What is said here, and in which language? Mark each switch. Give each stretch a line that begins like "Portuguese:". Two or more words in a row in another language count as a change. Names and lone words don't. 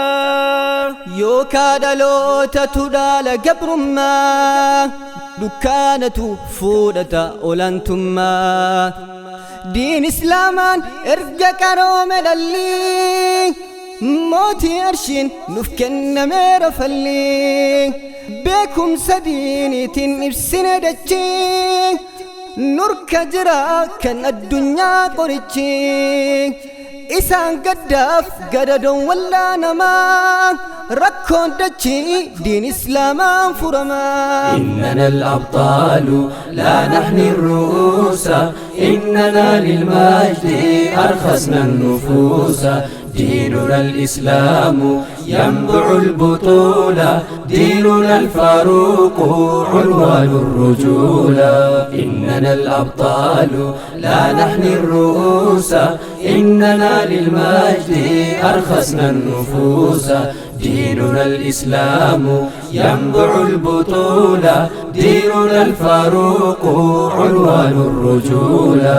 Oromo: yookaa dhalootatu dhaala gabrummaa dukkaanatu fuudhata olaantummaa diin islaamaan erga qaroome dhalli mootii arshiin nuuf kennameera falli beekumsa diiniitiin ibsine dachii nurka jira kan addunyaa qorichi isaan gaddaaf gadadoon wallaa namaa rakkoon dachii diin islaamaan furamaa
Arabic: إننا الأبطال لا نحني الرؤوس إننا للمجد أرخصنا النفوس ديننا الإسلام ينبع البطولة ديننا الفاروق عنوان الرجولة إننا الأبطال لا نحني الرؤوس إننا للمجد أرخصنا النفوس ديننا الإسلام ينبع البطولة ديننا الفاروق عنوان الرجولة